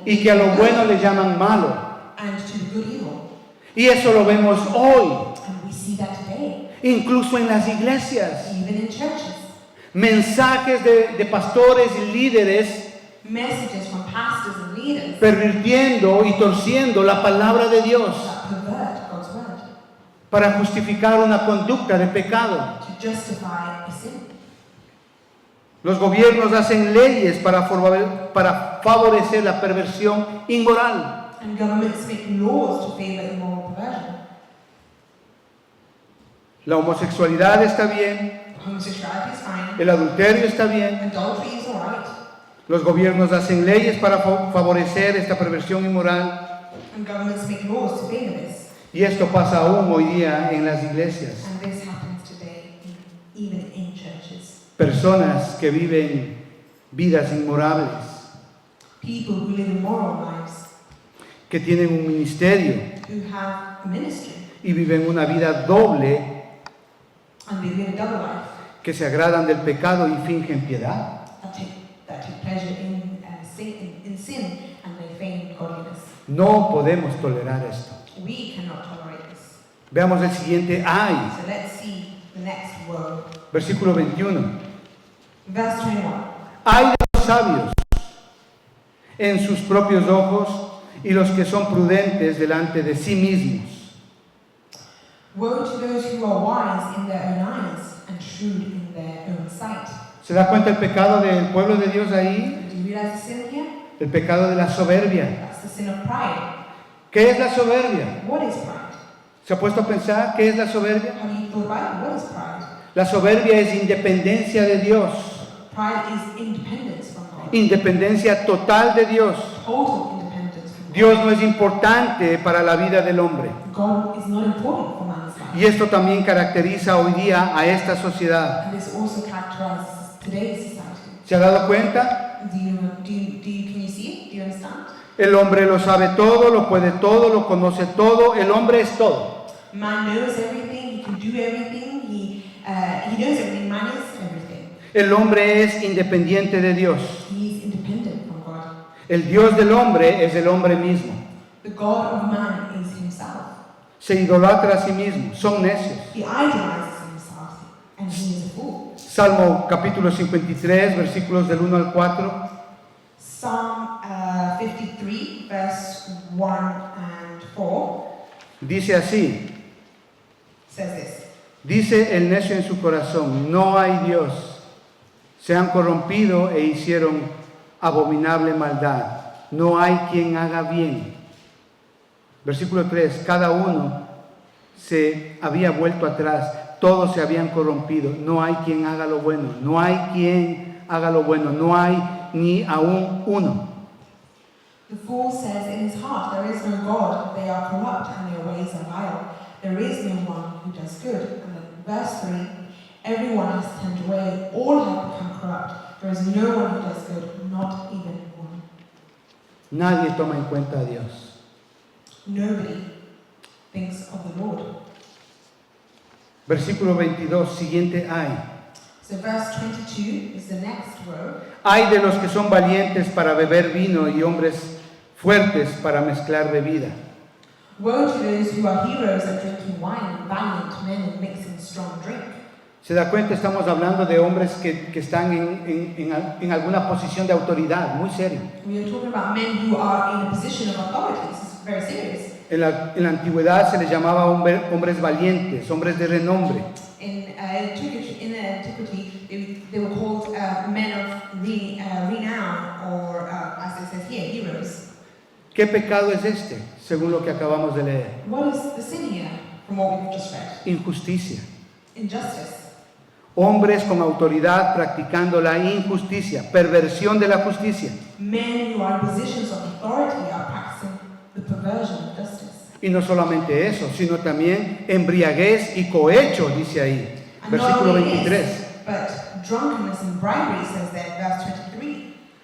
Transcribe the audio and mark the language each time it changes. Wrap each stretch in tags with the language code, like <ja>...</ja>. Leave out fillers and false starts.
<es>y que a lo bueno le llaman malo.</es> <en>and to the good evil.</en> <es>Y eso lo vemos hoy,</es> <en>And we see that today,</en> <es>incluso en las iglesias.</es> <en>even in churches.</en> <es>Mensajes de pastores y líderes</es> <en>Messages from pastors and leaders</en> <es>pervirtiendo y torciendo la palabra de Dios</es> <en>that pervert God's word</en> <es>para justificar una conducta de pecado.</es> <en>to justify a sin.</en> <es>Los gobiernos hacen leyes para favorecer la perversión inmoral.</es> <en>And governments make laws to favor immoral perversion.</en> <es>La homosexualidad está bien,</es> <en>Homosexuality is fine.</en> <es>el adulterio está bien.</es> <en>Adultery is alright.</en> <es>Los gobiernos hacen leyes para favorecer esta perversión inmoral.</es> <en>And governments make laws to favor this.</en> <es>Y esto pasa aún hoy día en las iglesias.</es> <en>And this happens today, even in churches.</en> <es>Personas que viven vidas inmorables,</es> <en>People who live immoral lives,</en> <es>que tienen un ministerio</es> <en>who have a ministry,</en> <es>y viven una vida doble,</es> <en>and they live a double life,</en> <es>que se agradan del pecado y fingen piedad.</es> <en>that take pleasure in in sin and they feign godliness.</en> <es>No podemos tolerar esto.</es> <en>We cannot tolerate this.</en> <es>Veamos el siguiente ay,</es> <en>So let's see the next woe.</en> <es>versículo 21.</es> <en>Verse 21.</en> <es>Ay de los sabios en sus propios ojos y los que son prudentes delante de sí mismos.</es> <en>Woe to those who are wise in their own eyes and shrewd in their own sight.</en> <es>¿Se da cuenta el pecado del pueblo de Dios ahí?</es> <en>Do you realize the sin here?</en> <es>El pecado de la soberbia.</es> <en>That's the sin of pride.</en> <es>¿Qué es la soberbia?</es> <en>What is pride?</en> <es>¿Se ha puesto a pensar qué es la soberbia?</es> <en>Have you thought about it? What is pride?</en> <es>La soberbia es independencia de Dios,</es> <en>Pride is independence from God.</en> <es>independencia total de Dios.</es> <en>Total independence from God.</en> <es>Dios no es importante para la vida del hombre.</es> <en>God is not important for man's life.</en> <es>Y esto también caracteriza hoy día a esta sociedad.</es> <en>And this also characterizes today's society.</en> <es>¿Se ha dado cuenta?</es> <en>Can you see it? Do you understand?</en> <es>El hombre lo sabe todo, lo puede todo, lo conoce todo. El hombre es todo.</es> <en>Man knows everything, he can do everything, he knows everything, man is everything.</en> <es>El hombre es independiente de Dios.</es> <en>He is independent from God.</en> <es>El Dios del hombre es el hombre mismo.</es> <en>The God of man is himself.</en> <es>Se idolatra a sí mismo, son necios.</es> <en>He idolizes himself, and he is a fool.</en> <es>Salmo capítulo 53, versículos del 1 al 4.</es> <en>Psalm 53, verse 1 and 4</en> <es>Dice así,</es> <en>says this.</en> <es>dice el necio en su corazón, no hay Dios. Se han corrompido e hicieron abominable maldad. No hay quien haga bien. Versículo 3, cada uno se había vuelto atrás, todos se habían corrompido. No hay quien haga lo bueno, no hay quien haga lo bueno, no hay ni aún uno.</es> <en>The fool says in his heart, there is no God, they are corrupt and their ways are vile. There is no one who does good. And then verse 3, everyone has turned away, all have become corrupt. There is no one who does good, not even one.</en> <es>Nadie toma en cuenta a Dios.</es> <en>Nobody thinks of the Lord.</en> <es>Versículo 22, siguiente ay.</es> <en>So verse 22 is the next row.</en> <es>Ay de los que son valientes para beber vino y hombres fuertes para mezclar bebida.</es> <en>Woe to those who are heroes at drinking wine and valiant men in mixing strong drink.</en> <es>¿Se da cuenta? Estamos hablando de hombres que están en alguna posición de autoridad, muy serio.</es> <en>We are talking about men who are in a position of authority. This is very serious.</en> <es>En la antigüedad se les llamaba hombres valientes, hombres de renombre.</es> <en>In antiquity, they were called men of renown, or as it says here, heroes.</en> <es>¿Qué pecado es este, según lo que acabamos de leer?</es> <en>What is the sin here from what we've just read?</en> <es>Injusticia.</es> <en>Injustice.</en> <es>Hombres con autoridad practicando la injusticia, perversión de la justicia.</es> <en>Men who are in positions of authority are practicing the perversion of justice.</en> <es>Y no solamente eso, sino también embriaguez y cohecho, dice ahí.</es> <en>And not</en> <es>Versículo</es> <en>only</en> <es>23.</es> <en>this, but drunkenness and bribery says there, verse 23.</en>